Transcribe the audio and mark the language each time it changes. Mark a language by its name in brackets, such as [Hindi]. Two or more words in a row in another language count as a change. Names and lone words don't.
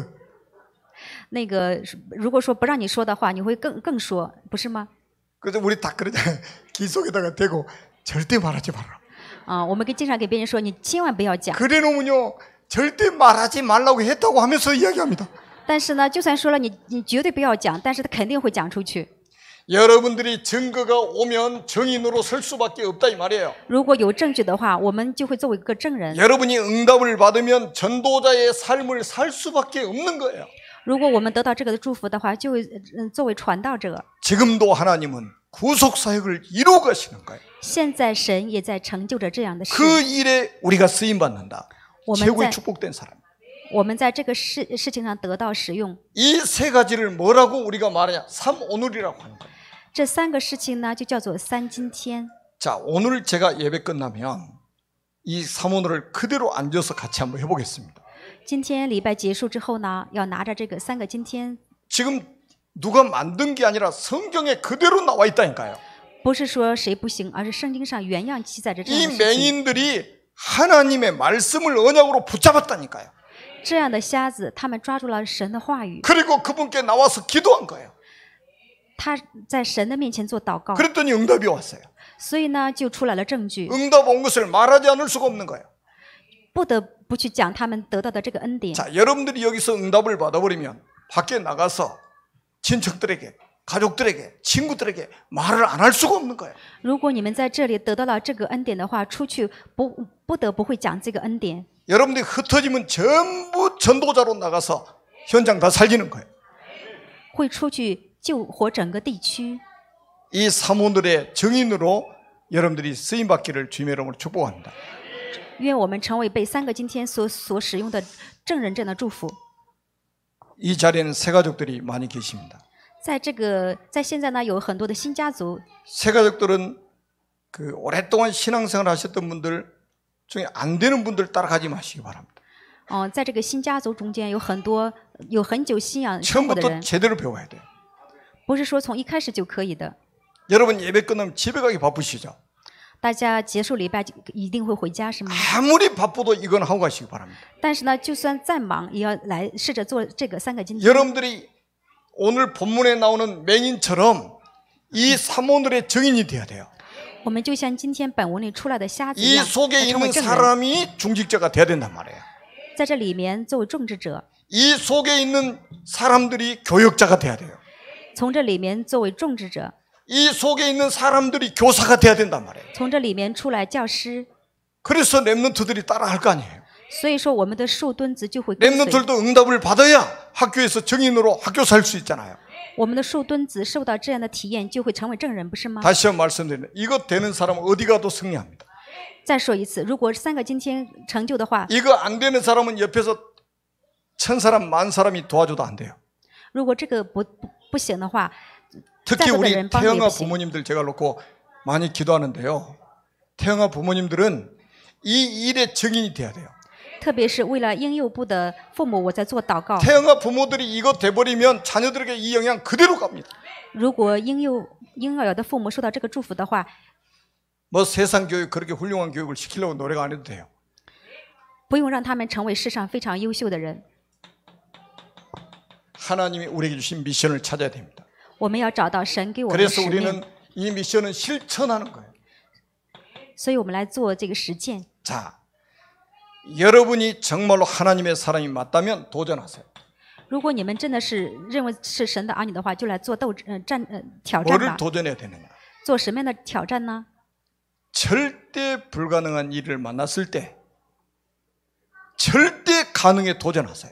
[Chinese] 那个如果说不让你说的话，你会更说，不是吗？ [Korean] 그래서 우리 다 그러잖아요. 귀 속에다가 대고 절대 말하지 말라. [Chinese] 我们经常给别人说，你千万不要讲。 [Korean] 그래 놓으면요, 절대 말하지 말라고 했다고 하면서 이야기합니다. [Chinese] 但是呢，就算说了你绝对不要讲，但是他肯定会讲出去。 [Korean] 여러분들이 증거가 오면 증인으로 설 수밖에 없다 이 말이에요. [Chinese] 如果有证据的话，我们就会作为一个证人。 [Korean] 여러분이 응답을 받으면 전도자의 삶을 살 수밖에 없는 거예요. [Chinese] 如果我们得到这个的祝福的话，就会作为传道者。 [Korean] 지금도 하나님은 구속 사역을 이루어 가시는 거예요. [Chinese] 现在神也在成就着这样的事。 [Korean] 그 일에 우리가 쓰임 받는다. [Chinese] 我们 [Korean] 최고의 [Chinese] 在 [Korean] 축복된 사람. [Chinese] 我们在这个事情上得到使用。 [Korean] 이 세 가지를 뭐라고 우리가 말하냐? 삼오늘이라고 하는 거예요. [Chinese] 这3个事情呢，就叫做三今天。 [Korean] 자, 오늘 제가 예배 끝나면 이 삼오늘을 그대로 앉아서 같이 한번 해보겠습니다. [Chinese] 今天礼拜结束之后呢，要拿着这个3个今天， [Korean] 지금 누가 만든 게 아니라 성경에 그대로 나와 있다니까요. [Chinese] 不是说谁不行，而是圣经上原样记载着这 [Korean] 이 [Chinese] 样的事情。 [Korean] 맹인들이 하나님의 말씀을 언약으로 붙잡았다니까요. [Chinese] 这样的瞎子，他们抓住了神的话语， [Korean] 그리고 그분께 나와서 기도한 거예요. [Chinese] 他在神的面前做祷告， [Korean] 그랬더니 응답이 왔어요. [Chinese] 所以呢，就出来了证据， [Korean] 응답 온 것을 말하지 않을 수가 없는 거예요. [Chinese] 不得不去讲他们得到的这个恩典。 [Korean] 자, 여러분들이 여기서 응답을 받아버리면 밖에 나가서 친척들에게, 가족들에게, 친구들에게 말을 안 할 수가 없는 거예요. [Chinese] 如果你们在这里得到了这个恩典的话，出去不得不会讲这个恩典。 [Korean] 여러분들이 흩어지면 전부 전도자로 나가서 현장 다 살리는 거예요. [Chinese] 会出去救活整个地区。 [Korean] 이 삼오늘의 증인으로 여러분들이 쓰임받기를 주님의 이름으로 축복합니다. [Chinese] 愿我们成为被3个今天所使用的证人这样的祝福。 [Korean] 이 자리에는 새 가족들이 많이 계십니다. [Chinese] 在现在呢，有很多的新家族， [Korean] 새 가족들은 그 오랫동안 신앙생활 하셨던 분들 중에 안 되는 분들 따라가지 마시기 바랍니다. [Chinese] 在这个新家族中间有很多有很久信仰生活的 [Korean] 처음부터 [Chinese] 人， [Korean] 제대로 배워야 돼요. [Chinese] 不是说从一开始就可以的。 [Korean] 여러분 예배 끝나면 집에 가기 바쁘시죠? [Chinese] 大家结束礼拜就一定会回家是吗？ [Korean] 아무리 바빠도 이건 하고 가시기 바랍니다. [Chinese] 但是呢，就算再忙，也要来试着做这个3个今天。 [Korean] 여러분들이 오늘 본문에 나오는 맹인처럼 이 삼오늘의 증인이 돼야 돼요. [Chinese] 我们就像今天本文里出来的瞎子一 [Korean] 이 [Chinese] 样， [Korean] 속에 [Chinese] 要成为 [Korean] 있는 [Chinese] 证人， [Korean] 사람이 중직자가 돼야 된단 말이에요. [Chinese] 在这里面作为种植者， [Korean] 이 속에 있는 사람들이 교역자가 돼야 돼요. [Chinese] 从这里面作为种植者， [Korean] 이 속에 있는 사람들이 교사가 돼야 된단 말이에요. [Chinese] 从这里面出来教师。 [Korean] 그래서 랩런트들이 따라할 거 아니에요. [Chinese] 所以说，我们的树墩子就会跟随。 [Korean] 랩런트들도 응답을 받아야 학교에서 증인으로 학교 살 수 있잖아요. [Chinese] 我们的树墩子受到这样的体验，就会成为证人，不是吗？ [Korean] 다시 한번 말씀드리면 이거 되는 사람은 어디 가도 승리합니다. [Chinese] 再说一次，如果3个今天成就的话， [Korean] 이거 안 되는 사람은 옆에서 1000사람, 10,000사람이 도와줘도 안 돼요. [Chinese] 如果这个不行的话， [Korean] 특히 우리 자녀들은 빵 태영아 예쁘시. 부모님들 제가 놓고 많이 기도하는데요. 태영아 부모님들은 이 일의 증인이 돼야 돼요. [Chinese] 特别是为了婴幼部的父母，我在做祷告。 [Korean] 태영아 부모들이 이거 돼버리면 자녀들에게 이 영향 그대로 갑니다. [Chinese] 如果婴儿的父母受到这个祝福的话， [Korean] 뭐 세상 교육 그렇게 훌륭한 교육을 시키려고 노력 안 해도 돼요. [Chinese] 不用让他们成为世上非常优秀的人。 [Korean] 하나님이 우리에게 주신 미션을 찾아야 됩니다. [Chinese] 我们要找到神给我们的 [Korean] 그래서 [Chinese] 使 [Korean] 우리는 [Chinese] 命， [Korean] 이 미션을 실천하는 거예요. [Chinese] 所以我们来做这个实践。 [Korean] 자, 여러분이 정말로 하나님의 사람이 맞다면 도전하세요. [Chinese] 如果你们真的是认为是神的儿女的话，就来做挑战 [Korean] 뭐를 [Chinese] 吧。 [Korean] 도전해야 되느냐? [Chinese] 做什么样的挑战呢？ [Korean] 절대 불가능한 일을 만났을 때 절대 가능에 도전하세요.